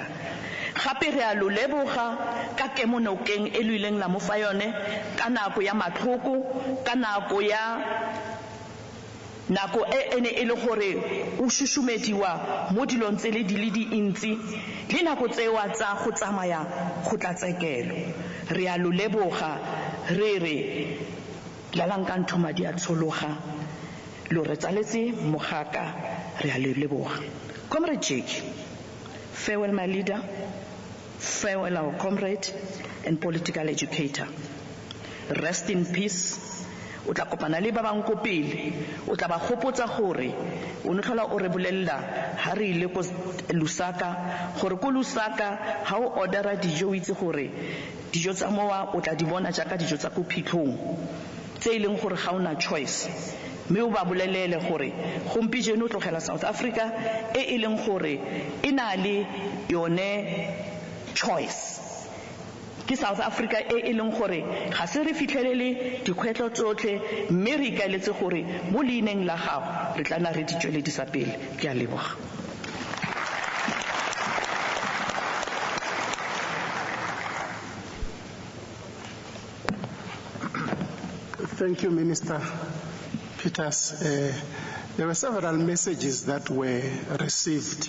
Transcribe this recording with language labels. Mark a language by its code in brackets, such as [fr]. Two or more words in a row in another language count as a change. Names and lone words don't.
[tn] Gape re a lo leboga ka kemonokeng e lo ileng la mo fa yone ka nako ya matlhoko, ka nako e ene e le gore o šušumediwa mo dilong tse le di le dintsi le nako tsewa tsa go tsamaya kgotlatshekelo. Re a lo leboga re re lalang ka ntho madi a tshologa lo re tsaletse mogaka re a lo leboga. [en] Comrade Jackie, farewell my leader, farewell our comrade and political educator. Rest in peace. [tn] O tla kopana le ba bang ko pele o tla ba gopotsa gore o ne tlhola o re bolella ha re ile ko Lusaka gore ko Lusaka ha o ordera dijo o itse gore dijo tsa mowa o tla di bona jaaka dijo tsa ko phitlhong tse e leng gore ga ona choice, mme o ba bolelele gore gompieno o tlogela South Africa e leng gore e na le yone choice ke South Africa e leng gore ga se re fitlhelele dikgwetlo tsotlhe mme re ikaeletse gore mo leineng la gago re tla na re ditsweledisa pele. Ke a leboga. [en] Thank you, Minister Peters. There were several messages that were received.